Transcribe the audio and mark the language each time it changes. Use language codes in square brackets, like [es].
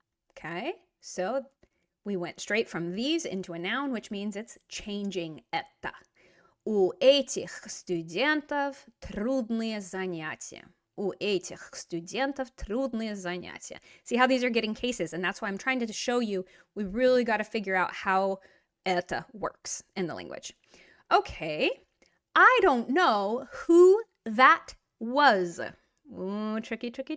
[en] Okay? So we went straight from these into a noun, which means it's changing это. [ru] У этих студентов трудные занятия. У этих студентов трудные занятия. [en] See how these are getting cases, and that's why I'm trying to show you we really got to figure out how это works in the language. Okay, I don't know who that was. Ooh, tricky.